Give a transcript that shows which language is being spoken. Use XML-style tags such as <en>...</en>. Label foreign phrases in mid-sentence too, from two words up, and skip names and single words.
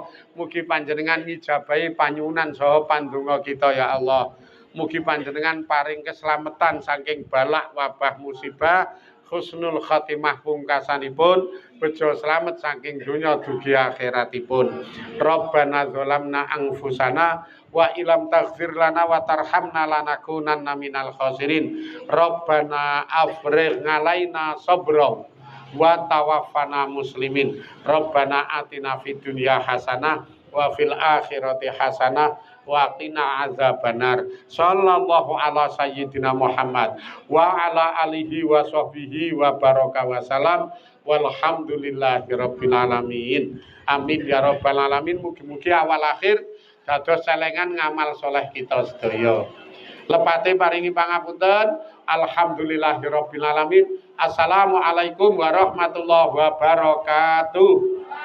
<jv>Mugi panjenengan ngijabahi panyuwunan saha pandonga kita</jv> <ar>يا الله.</ar> <jv>Mugi panjenengan paring keselamatan saking balak wabah musibah,</jv> <ar>حسن الخاتمة</ar> <jv>pungkasanipun, bejo slamet saking donya dugi akhiratipun.</jv> <ar>ربنا ظلمنا أنفسنا وإن لم تغفر لنا وترحمنا لنكونن من الخاسرين. ربنا أفرغ علينا صبرا وتوفنا مسلمين. ربنا آتنا في الدنيا حسنة وفي الآخرة حسنة وقنا عذاب النار. صلى الله على سيدنا محمد وعلى آله وصحبه وبارك وسلم. والحمد لله رب العالمين. آمين يا رب العالمين.</ar> <jv>Mugi-mugi awal akhir dados selengan ngamal soleh kita sedaya. Lepate paringi pangapunten.</jv> <ar>الحمد لله رب العالمين. السلام عليكم ورحمة الله وبركاته.</ar>